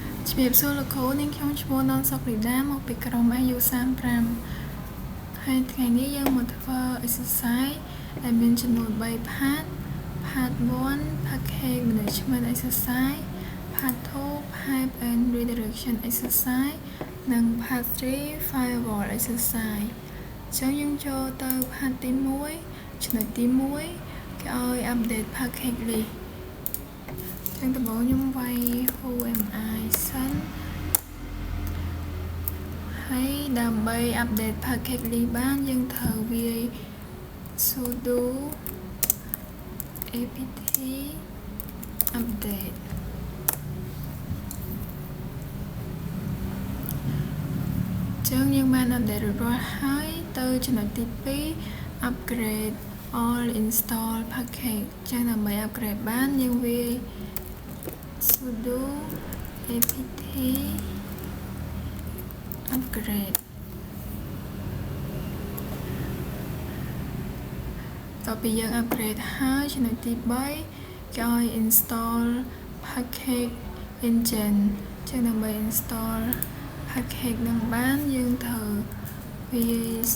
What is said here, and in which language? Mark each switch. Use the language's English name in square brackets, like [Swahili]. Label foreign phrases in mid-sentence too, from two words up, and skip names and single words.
[Khmer] ជំរាបសួរលោកគ្រូនាងខ្ញុំឈ្មោះននសុករីដាមកពីក្រុម AU35 ហើយថ្ងៃនេះយើងមក [English] ធ្វើ exercise [Khmer] ដែលមានចំនួន [English] 3 part part 1 package management exercise part 2 pipe and redirection exercise [Khmer] និង part 3 [English] firewall exercise [Khmer] ចឹងយើងចូលទៅ part ទី1ចំណុចទី1គេឲ្យ [English] update package list [Khmer] ចឹងដំបូងខ្ញុំវាយ [English] who am I [Khmer] សិនហើយដើម្បី [English] update package list [Khmer] បានយើងត្រូវវាយ sudo [English] apt update [Khmer] ចឹងយើងបាន update រួចរាល់ហើយទៅចំណុចទី2 [English] upgrade all install package [Khmer] ចឹងដើម្បី upgrade បានយើងវាយ [English] sudo apt [Khmer] upgrade តទៅពីយើង upgrade ហើយចំណុចទី3គេឲ្យ [English] install package engine [Khmer] ចឹងដើម្បី [English] install package [Khmer] នឹងបានយើងត្រូវវាយ